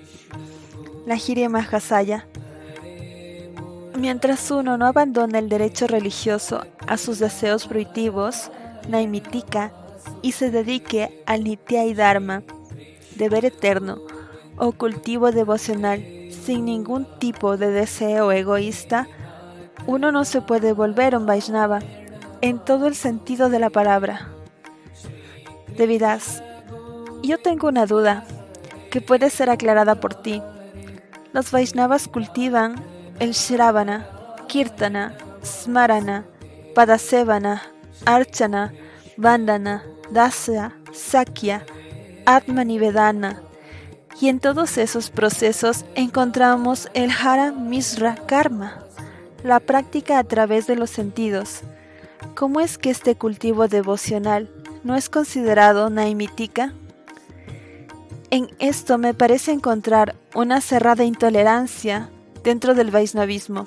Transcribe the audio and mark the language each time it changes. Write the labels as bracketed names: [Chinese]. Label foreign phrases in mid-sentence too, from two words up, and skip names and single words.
[Spanish] Lahiri Mahasaya: Mientras uno no abandona el derecho religioso a sus deseos fruitivos, Naimitika, y se dedique al Nitya y Dharma, deber eterno, o cultivo devocional sin ningún tipo de deseo egoísta, uno no se puede volver un Vaishnava en todo el sentido de la palabra. Devidas, yo tengo una duda que puede ser aclarada por ti. Los Vaishnavas cultivan el [Sanskrit] श्रवण कीर्तन स्मरण पादसेवन अर्चन वन्दन दास्य सख्य आत्मनिवेदन, [Spanish] y en todos esos procesos encontramos el [Sanskrit] हर मिश्र कर्म, [Spanish] la práctica a través de los sentidos. ¿Cómo es que este cultivo devocional no es considerado naimitika? En esto me parece encontrar una cerrada intolerancia dentro del Vaishnavismo.